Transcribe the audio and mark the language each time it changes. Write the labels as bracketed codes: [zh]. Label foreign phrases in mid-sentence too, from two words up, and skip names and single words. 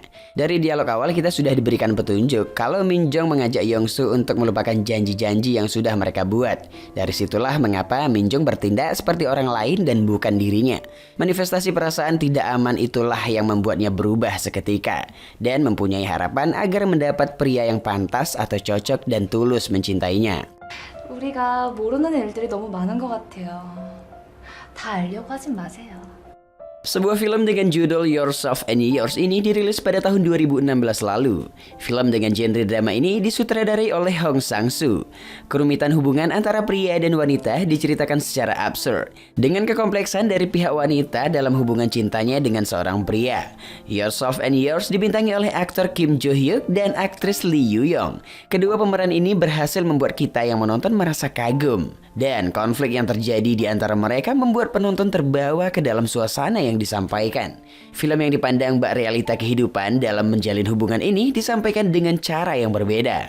[id] Dari dialog awal kita sudah diberikan petunjuk kalau Minjong mengajak Yongsu untuk melupakan janji-janji yang sudah mereka buat. Dari situlah mengapa Minjong bertindak seperti orang lain dan bukan dirinya. Manifestasi perasaan tidak aman itulah yang membuatnya berubah seketika dan mempunyai harapan agar mendapat pria yang pantas atau cocok dan tulus mencintainya. [ko] 우리가 모르는 일들이 너무 많은 것 같아요. 다 알려고 하진 마세요. [id] Sebuah film dengan judul Yourself and Yours ini dirilis pada tahun 2016 lalu. Film dengan genre drama ini disutradarai oleh Hong Sang-soo. Kerumitan hubungan antara pria dan wanita diceritakan secara absurd, dengan kekompleksan dari pihak wanita dalam hubungan cintanya dengan seorang pria. Yourself and Yours dibintangi oleh aktor Kim Jo Hyuk dan aktris Lee Yoo Young. Kedua pemeran ini berhasil membuat kita yang menonton merasa kagum. Dan konflik yang terjadi di antara mereka membuat penonton terbawa ke dalam suasana yang disampaikan. Film yang dipandang bak realita kehidupan dalam menjalin hubungan ini disampaikan dengan cara yang berbeda.